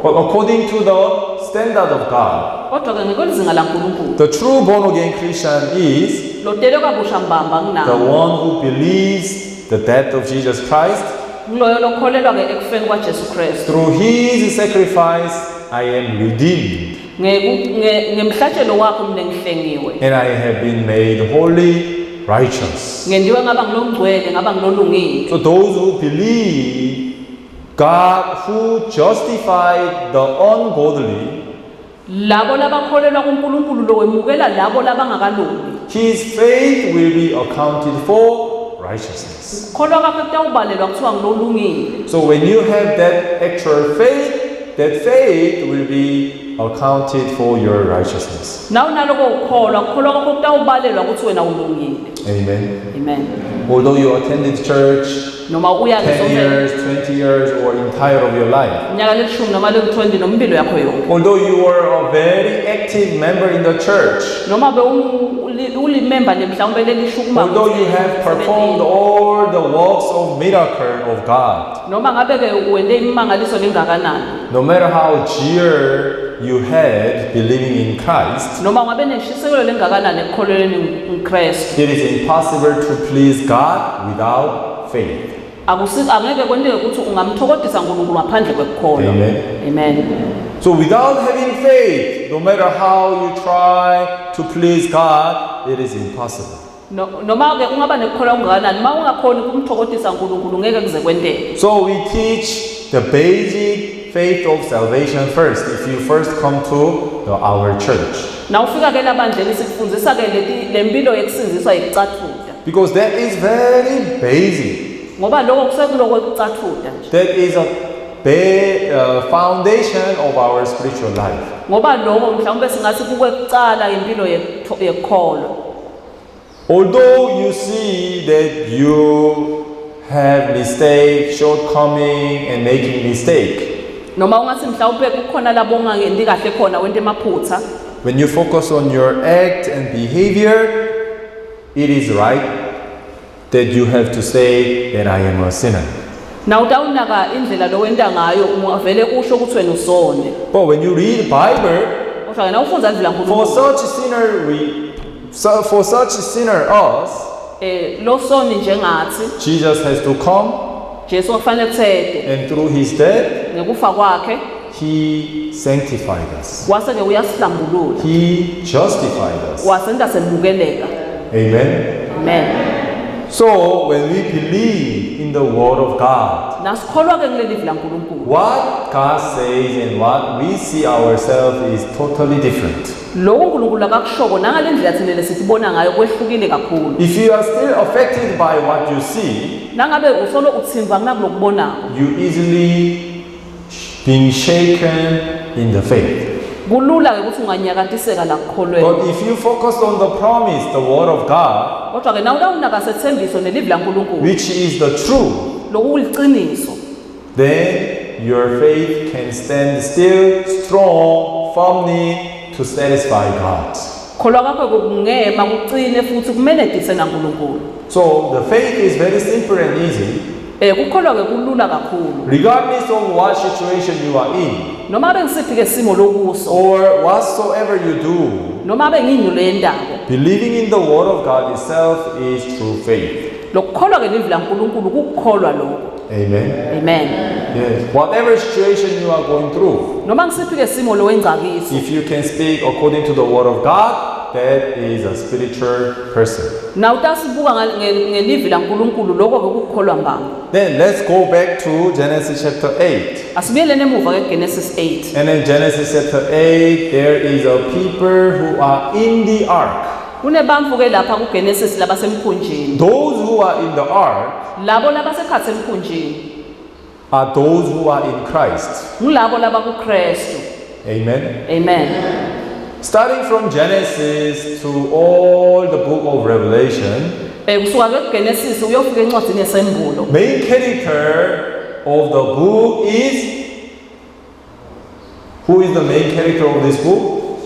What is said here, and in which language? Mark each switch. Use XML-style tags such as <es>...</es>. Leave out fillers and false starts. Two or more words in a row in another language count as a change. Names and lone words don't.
<en>But according to the standard of God,</en> <ss>Kodwa ke ngekolizinga laNkulunkulu.</ss> <en>the true born-again Christian is</en> <ss>Lodelwe kabusha mbamba</ss> <en>the</en> <ss>nginawo.</ss> <en>one who believes the death of Jesus Christ.</en> <ss>Ngiloyo lokholelwa ke ekufeni kwaJesu Kristu.</ss> <en>Through his sacrifice, I am redeemed.</en> <ss>Ngemhlatshelo wakho mina ngihlengiwe.</ss> <en>And I have been made holy, righteous.</en> <ss>Ngendiwe ngaba ngilongcwele ngaba ngilolungile.</ss> <en>So those who believe God who justified the ungodly,</en> <ss>Labo labakholelwa kuNkulunkulu lo wemukela labo labangakalungi.</ss> <en>his faith will be accounted for righteousness.</en> <ss>Kholwa kwakhe kutawubalelwa kuthiwa ngilolungile.</ss> <en>So when you have that actual faith, that faith will be accounted for your righteousness.</en> <ss>Nawu naloko ukholwa kwakhe kutawubalelwa ukuthi wena ulungile.</ss> <en>Amen.</en> <ss>Amen.</ss> <en>Although you attended church</en> <ss>Noma uya</ss> <en>10 years, 20 years, or entire of your life.</en> <ss>Nyaka leshumi noma le20 nompilo yakho yonke.</ss> <en>Although you were a very active member in the church,</en> <ss>Noma be ulimember mhlawumbe lelishukuma.</ss> <en>although you have performed all the works of miracle of God,</en> <ss>Noma ngabe ke wende imangaliso lengakanani.</ss> <en>no matter how dear you had believing in Christ,</en> <ss>Noma ngabe neshisekelo lengakanani ekukholeleni uKristu.</ss> <en>it is impossible to please God without faith.</en> <ss>angeke kwenteke ukuthi ungamthokodisa uNkulunkulu ngaphandle kwekukholwa.</ss> <en>Amen.</en> <ss>Amen.</ss> <en>So without having faith, no matter how you try to please God, it is impossible.</en> <ss>Noma ke ungaba nekukholwa ungakanani uma ungakhoni ukumthokodisa uNkulunkulu ngeke kuze kwenteke.</ss> <en>So we teach the basic faith of salvation first. If you first come to our church,</en> <ss>Na ufika ke labandleni sikufundisa ke lempilo yekusindiswa yikucathuda.</ss> <en>because that is very basic.</en> <ss>Ngoba lokho kusekuloko kucathuda nje.</ss> <en>That is a foundation of our spiritual life.</en> <ss>Ngoba lokho mhlawumbe singathi kukwekucala impilo yekukholwa.</ss> <en>Although you see that you have mistake, shortcoming, and making mistake,</en> <ss>Noma ungathi mhlawumbe kukhona labo ongangendi kahle khona wente emaphutha.</ss> <en>when you focus on your act and behavior, it is right that you have to say that I am a sinner.</en> <ss>Na utawunaka indlela lo wenta ngayo ungavele usho ukuthi wena usone.</ss> <en>But when you read the Bible,</en> <ss>Usho yena ufundza indlela</ss> <en>for</en> <ss>uNkulunkulu.</ss> <en>such a sinner us,</en> <ss>Lo soni njengathi</ss> <en>Jesus has to come,</en> <ss>Jesu kufanele kuthethe</ss> <en>and through his death,</en> <ss>ngekufa kwakhe</ss> <en>he sanctified us.</en> <ss>wase ke uyasihlambulula.</ss> <en>He justified us.</en> <ss>Wasenta semukeleka.</ss> <en>Amen.</en> <ss>Amen.</ss> <en>So when we believe in the word of God,</en> <ss>Nasikholwa ke kuleli vila uNkulunkulu.</ss> <en>what God says and what we see ourselves is totally different.</en> <ss>Lokho uNkulunkulu akakushoko nangalendlela thina lesibona ngayo kwehlukile kakhulu.</ss> <en>If you are still affected by what you see,</en> <ss>Nangabe usolo utsimva kunakulokubonako.</ss> <en>you easily being shaken in the faith.</en> <ss>Kulula ke ukuthi unganyakatiseka la kukholweni.</ss> <en>But if you focus on the promise, the word of God,</en> <ss>Kodwa ke nawunaka sethembiso nelivi laNkulunkulu</ss> <en>which is the truth,</en> <ss>lokuliciniso,</ss> <en>then your faith can stand still, strong, firmly to satisfy God.</en> <ss>kholwa kwakho kungema kucine futhi kumenedise naNkulunkulu.</ss> <en>So the faith is very simple and easy.</en> <ss>Kukholwa ke kulula kakhulu.</ss> <en>Regardless of what situation you are in,</en> <ss>Noma bengisiphi ke simo lokuso,</ss> <en>or whatsoever you do,</en> <ss>noma benginyulo yendalo.</ss> <en>believing in the word of God itself is true faith.</en> <ss>Lokukholwa ke livi laNkulunkulu kukholwa lokho.</ss> <en>Amen.</en> <ss>Amen.</ss> <en>Yes. Whatever situation you are going through,</en> <ss>Noma ngisiphi ke simo lo wengcakiso,</ss> <en>if you can speak according to the word of God, that is a spiritual person.</en> <ss>na utasibuka ngelivi laNkulunkulu lokho ke kukholwa mbamba.</ss> <en>Then let's go back to Genesis chapter 8.</en> <ss>Asibiyelene emuva ke Genesis 8.</ss> <en>And in Genesis chapter 8, there is a people who are in the ark.</en> <ss>Kunebantfu ke lapha kuGenesis labasemkhunjini.</ss> <en>Those who are in the ark</en> <ss>Labo labasekhatsi emkhunjini</ss> <en>are those who are in Christ.</en> <ss>ngulabo labakuKristu.</ss> <en>Amen.</en> <ss>Amen.</ss> <en>Starting from Genesis to all the book of Revelation,</en> <ss>Kusuka ke kuGenesis uyofika encwadini yesembulo.</ss> <en>main character of the book is, who is the main character of this book?</en>